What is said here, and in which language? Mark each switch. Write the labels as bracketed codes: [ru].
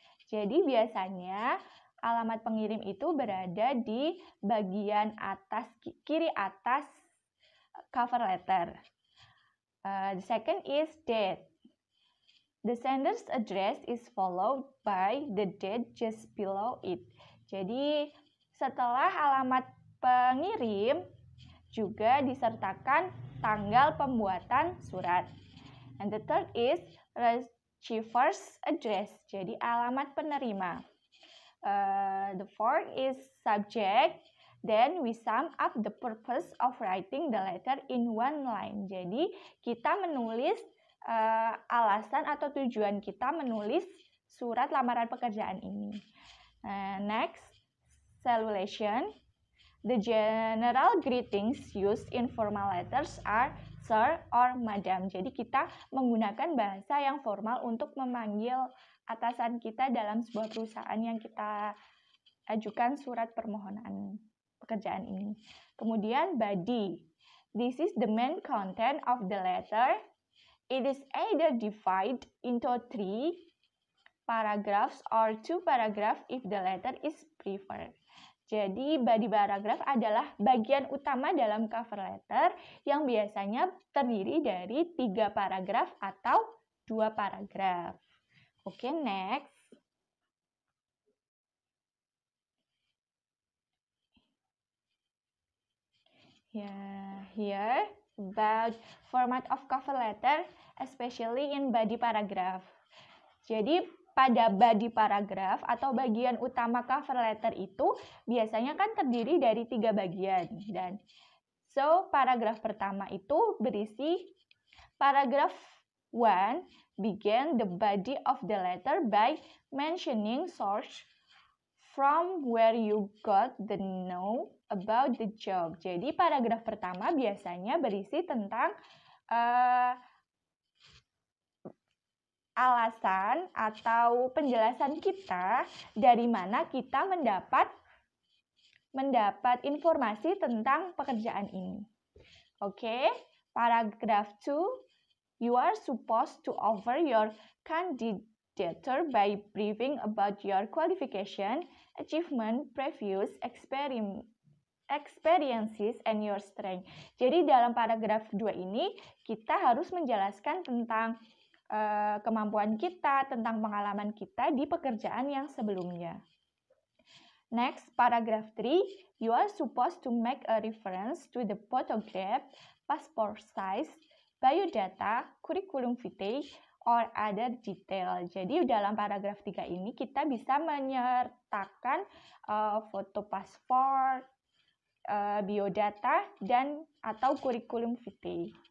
[id] Jadi biasanya alamat pengirim itu berada di bagian atas, kiri atas cover letter. [en] The second is date. The sender's address is followed by the date just below it. [id] Jadi setelah alamat pengirim juga disertakan tanggal pembuatan surat. [en] And the third is receiver's address. [id] Jadi alamat penerima. [en] The fourth is subject. Then we sum up the purpose of writing the letter in one line. [id] Jadi kita menulis alasan atau tujuan kita menulis surat lamaran pekerjaan ini. [en] Next, salutation. The general greetings used in formal letters are sir or madam. [id] Jadi kita menggunakan bahasa yang formal untuk memanggil atasan kita dalam sebuah perusahaan yang kita ajukan surat permohonan pekerjaan ini. Kemudian body. [en] This is the main content of the letter. It is either divided into 3 paragraphs or 2 paragraphs if the letter is preferred. [id] Jadi body paragraph adalah bagian utama dalam cover letter yang biasanya terdiri dari 3 paragraf atau 2 paragraf. Oke, next. [en] Here about format of cover letter, especially in body paragraph. [id] Jadi pada body paragraph atau bagian utama cover letter itu biasanya kan terdiri dari 3 bagian. Dan so paragraf pertama itu berisi [en] paragraph 1 begin the body of the letter by mentioning source from where you got the know about the job. [id] Jadi paragraf pertama biasanya berisi tentang alasan atau penjelasan kita dari mana kita mendapat informasi tentang pekerjaan ini. [en] Oke, paragraf 2, you are supposed to offer your candidature by briefing about your qualification, achievement, previous experiences, and your strength. [id] Jadi dalam paragraf 2 ini kita harus menjelaskan tentang kemampuan kita, tentang pengalaman kita di pekerjaan yang sebelumnya. [en] Next, paragraph 3, you are supposed to make a reference to the photograph, passport size, biodata, curriculum vitae, or other detail. [id] Jadi dalam paragraf 3 ini kita bisa menyertakan foto paspor, biodata, dan atau curriculum vitae.